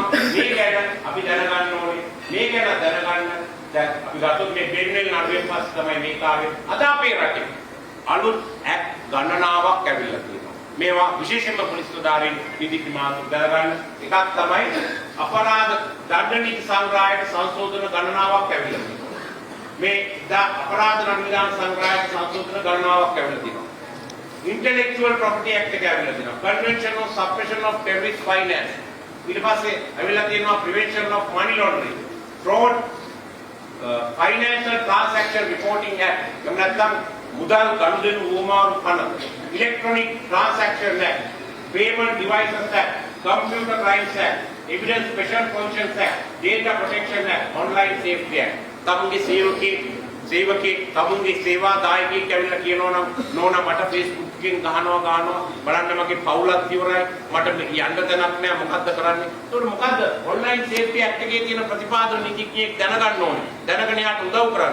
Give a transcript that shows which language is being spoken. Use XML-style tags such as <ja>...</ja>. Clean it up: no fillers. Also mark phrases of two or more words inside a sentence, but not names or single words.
<si>මේ ගැන අපි දැනගන්න ඕනේ මේ ගැන දැනගන්න දැන් අපි ගත්තොත් මේ බෙන්නෙල් නඩුවෙන් පස්සේ තමයි මේක ආවේ අද අපේ රටේ අලුත් ඇප් ගණනාවක් ඇවිල්ලා තියෙනවා මේවා විශේෂයෙන්ම පොලිස් නිලධාරීන් නිදි මාතු දැනගන්න එකක් තමයි අපරාධ දඬ නීති සංග්‍රහයේ සංශෝධන ගණනාවක් ඇවිල්ලා තියෙනවා මේ අපරාධ නඩු සංග්‍රහය සංශෝධන ගණනාවක් ඇවිල්ලා තියෙනවා. Intellectual Property Act එක ඇවිල්ලා තියෙනවා. Convention on Suppression of Terrorist Finance. ඊට පස්සේ ඇවිල්ලා තියෙනවා Prevention of Money Laundering, Fraud, Financial Transaction Reporting Act. එහෙම නැත්නම් මුදල් ගනුදෙනු උවමාරු පන. Electronic Transaction Act, Payment Devices Act, Computer Crimes Act, Evidence Special Functions Act, Data Protection Act, Online Safety Act. තමුන්ගේ සේවකේ තමුන්ගේ සේවාදායකයෙක් ඇවිල්ලා කියනවා නම් නෝනා මට Facebook එකෙන් ගහනවා බලන්න මගේ පවුලත් ඉවරයි මට යන්න තැනක් නෑ මොකද්ද කරන්නේ? ඒකට මොකද්ද Online Safety Act එකේ තියෙන ප්‍රතිපාදන නීතිඥයෙක් දැනගන්න ඕනේ. දැනගෙන යාට උදව් කරන්න.</si>